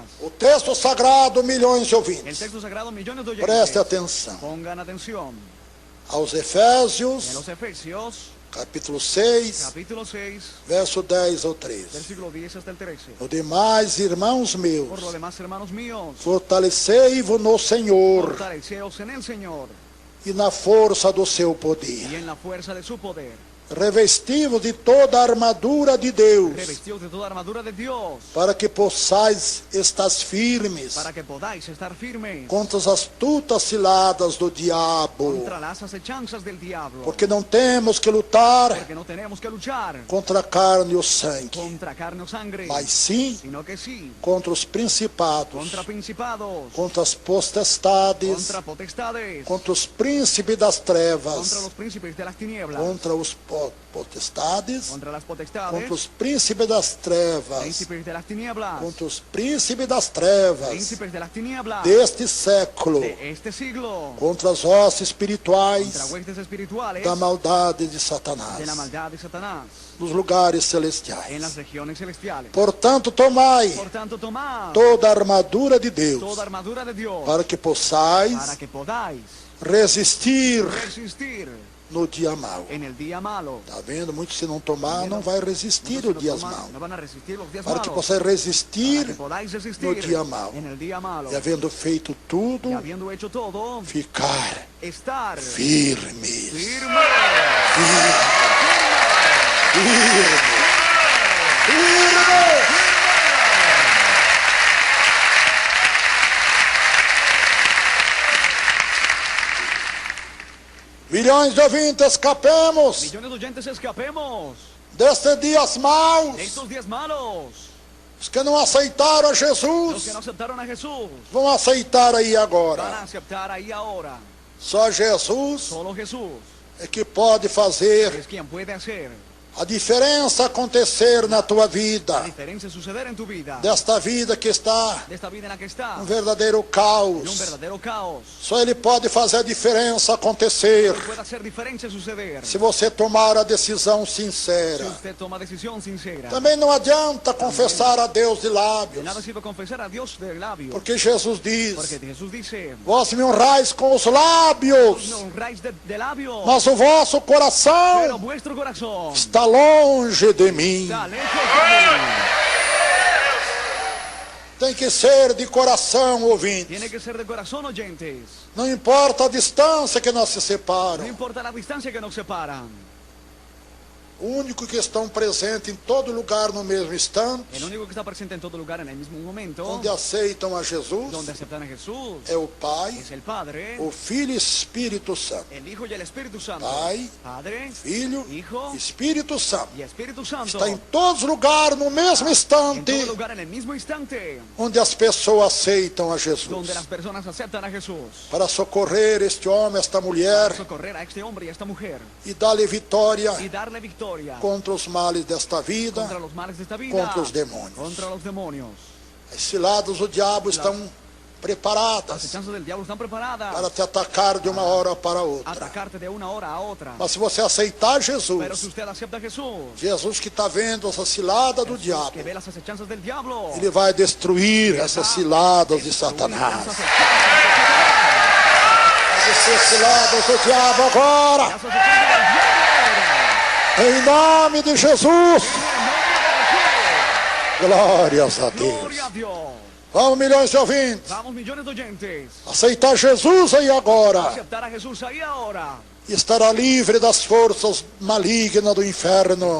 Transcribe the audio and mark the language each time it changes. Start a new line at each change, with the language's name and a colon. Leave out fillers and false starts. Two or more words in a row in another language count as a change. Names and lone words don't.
Portuguese: O texto sagrado, milhões de
Spanish: El
Portuguese: ouvintes.
Spanish: texto sagrado, millones de oyentes.
Portuguese: Preste atenção.
Spanish: Pongan atención.
Portuguese: Aos
Spanish: En
Portuguese: Efésios,
Spanish: los Efesios,
Portuguese: capítulo 6,
Spanish: capítulo 6,
Portuguese: verso 10 ao 13.
Spanish: versículo 10 hasta el 13.
Portuguese: O demais, irmãos
Spanish: Por
Portuguese: meus,
Spanish: lo demás, hermanos míos,
Portuguese: fortalecei-vos no Senhor
Spanish: fortaleceos en el Señor
Portuguese: e na força do seu
Spanish: y
Portuguese: poder.
Spanish: en la fuerza de su poder.
Portuguese: Revestivos de toda a armadura de Deus,
Spanish: Revestidos de toda armadura de Dios,
Portuguese: para que possais estar firmes
Spanish: para que podáis estar firmes
Portuguese: contra as astutas ciladas do diabo.
Spanish: contra las acechanzas del diablo.
Portuguese: Porque não temos que lutar
Spanish: Porque no tenemos que luchar
Portuguese: contra a carne e o sangue,
Spanish: contra carne o sangre,
Portuguese: mas sim
Spanish: sino que sí,
Portuguese: contra os principados,
Spanish: contra principados,
Portuguese: contra as potestades,
Spanish: contra potestades,
Portuguese: contra os príncipes das trevas,
Spanish: contra los príncipes de las tinieblas,
Portuguese: contra os potestades,
Spanish: contra las potestades,
Portuguese: contra os príncipes das trevas,
Spanish: príncipes de las tinieblas,
Portuguese: contra os príncipes das trevas
Spanish: príncipes de las tinieblas,
Portuguese: deste século,
Spanish: de este siglo,
Portuguese: contra as hostes
Spanish: contra
Portuguese: espirituais
Spanish: huestes espirituales,
Portuguese: da maldade de
Spanish: de la
Portuguese: Satanás,
Spanish: maldad de Satanás,
Portuguese: nos lugares
Spanish: en
Portuguese: celestiais.
Spanish: las regiones celestiales.
Portuguese: Portanto, tomai
Spanish: Por tanto, tomad
Portuguese: toda a armadura de Deus,
Spanish: toda armadura de Dios,
Portuguese: para que possais
Spanish: para que podáis
Portuguese: resistir
Spanish: resistir
Portuguese: no dia mau.
Spanish: en el día malo.
Portuguese: Está vendo? Muitos, se não tomar, não vai resistir os dias maus.
Spanish: No van a resistir los días
Portuguese: Para que
Spanish: malos.
Portuguese: possais
Spanish: Para
Portuguese: resistir
Spanish: que podáis
Portuguese: no
Spanish: resistir
Portuguese: dia mau.
Spanish: en el día malo.
Portuguese: E havendo feito tudo,
Spanish: Y habiendo hecho todo,
Portuguese: ficar
Spanish: estar
Portuguese: firmes.
Spanish: firme.
Portuguese: Milhões de ouvintes,
Spanish: escapemos Millones de oyentes, escapemos
Portuguese: destes dias maus.
Spanish: de estos días malos.
Portuguese: Os que não aceitaram a
Spanish: Los que
Portuguese: Jesus
Spanish: no aceptaron a Jesús
Portuguese: vão aceitar aí
Spanish: van a
Portuguese: agora.
Spanish: aceptar ahí ahora.
Portuguese: Só Jesus
Spanish: Solo Jesús
Portuguese: é que pode fazer
Spanish: es quien puede hacer
Portuguese: a diferença acontecer na tua
Spanish: la
Portuguese: vida,
Spanish: diferencia suceder en tu vida,
Portuguese: desta vida que está
Spanish: de esta vida en la que está,
Portuguese: um verdadeiro
Spanish: en un
Portuguese: caos.
Spanish: verdadero caos.
Portuguese: Só Ele pode fazer a diferença acontecer
Spanish: Puede hacer diferencia suceder
Portuguese: se você tomar a decisão
Spanish: si
Portuguese: sincera.
Spanish: usted toma decisión sincera.
Portuguese: Também não adianta confessar a Deus de
Spanish: De
Portuguese: lábios,
Spanish: nada sirve confesar a Dios de labios,
Portuguese: porque Jesus
Spanish: porque
Portuguese: diz:
Spanish: Jesús dice:
Portuguese: vós me honrais com os
Spanish: no
Portuguese: lábios,
Spanish: honráis de labios,
Portuguese: mas o vosso
Spanish: pero
Portuguese: coração
Spanish: vuestro corazón
Portuguese: está longe de mim.
Spanish: está lejos de mí.
Portuguese: Tem que ser de coração, ouvinte.
Spanish: Tiene que ser de corazón, oyentes.
Portuguese: Não importa a distância que nos
Spanish: No
Portuguese: separa.
Spanish: importa la distancia que nos separa.
Portuguese: O único que estão presente em todo lugar no mesmo instante,
Spanish: El único que está presente en todo lugar en el mismo momento,
Portuguese: onde aceitam a Jesus,
Spanish: donde aceptan a Jesús,
Portuguese: é o Pai,
Spanish: es el Padre,
Portuguese: o Filho e Espírito Santo.
Spanish: el Hijo y el Espíritu Santo.
Portuguese: Pai,
Spanish: Padre,
Portuguese: Filho,
Spanish: Hijo
Portuguese: Espírito Santo.
Spanish: y Espíritu Santo.
Portuguese: Está em todos os lugares no mesmo
Spanish: En
Portuguese: instante,
Spanish: todo lugar en el mismo instante,
Portuguese: onde as pessoas aceitam a
Spanish: donde
Portuguese: Jesus.
Spanish: las personas aceptan a Jesús.
Portuguese: Para socorrer este homem, esta
Spanish: Para
Portuguese: mulher,
Spanish: socorrer a este hombre y a esta mujer
Portuguese: e dar-lhe vitória
Spanish: y darle victoria
Portuguese: contra os males desta vida,
Spanish: contra los males de esta vida,
Portuguese: contra os demônios.
Spanish: contra los demonios.
Portuguese: As ciladas do diabo estão
Spanish: Las
Portuguese: preparadas
Spanish: acechanzas del diablo están preparadas
Portuguese: para te atacar de uma hora para
Spanish: a
Portuguese: outra.
Spanish: atacarte de una hora a otra.
Portuguese: Mas se você aceitar
Spanish: Pero si
Portuguese: Jesus,
Spanish: usted acepta a Jesús,
Portuguese: Jesus que está vendo essa cilada do diabo,
Spanish: que ve las acechanzas del diablo,
Portuguese: ele vai destruir essas ciladas de
Spanish: destruir
Portuguese: Satanás.
Spanish: las acechanzas
Portuguese: Vai descer ciladas do diabo agora,
Spanish: del diablo ahora.
Portuguese: em nome de Jesus. Glórias a Deus.
Spanish: Gloria a Dios. Vamos, milhões de ouvintes, Vamos, millones de oyentes,
Portuguese: aceitar Jesus aí agora.
Spanish: aceptar a Jesús ahí ahora.
Portuguese: E estará livre das forças malignas do inferno.